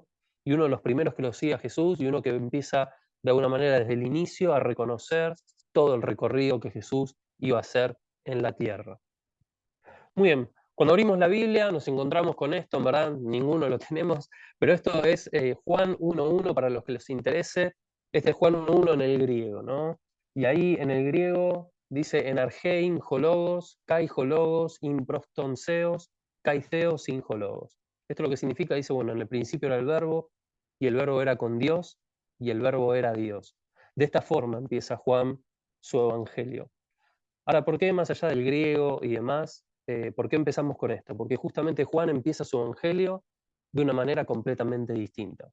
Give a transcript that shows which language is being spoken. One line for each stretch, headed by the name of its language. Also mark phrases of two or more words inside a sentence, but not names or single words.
Spanish: Y uno de los primeros que lo sigue a Jesús y uno que empieza de alguna manera desde el inicio a reconocer todo el recorrido que Jesús iba a hacer en la tierra. Muy bien, cuando abrimos la Biblia nos encontramos con esto, en verdad ninguno lo tenemos, pero esto es Juan 1.1 para los que les interese. Este es Juan 1.1 en el griego, ¿no? Y ahí en el griego dice
Greek: ἐν ἀρχῇ ἦν ὁ λόγος, καὶ ὁ λόγος ἦν πρὸς τὸν θεόν, καὶ θεὸς ἦν ὁ λόγος.
Spanish: Esto lo que significa, dice, bueno, en el principio era el verbo, y el verbo era con Dios, y el verbo era Dios. De esta forma empieza Juan su evangelio. Ahora, ¿por qué más allá del griego y demás? ¿Por qué empezamos con esto? Porque justamente Juan empieza su evangelio de una manera completamente distinta.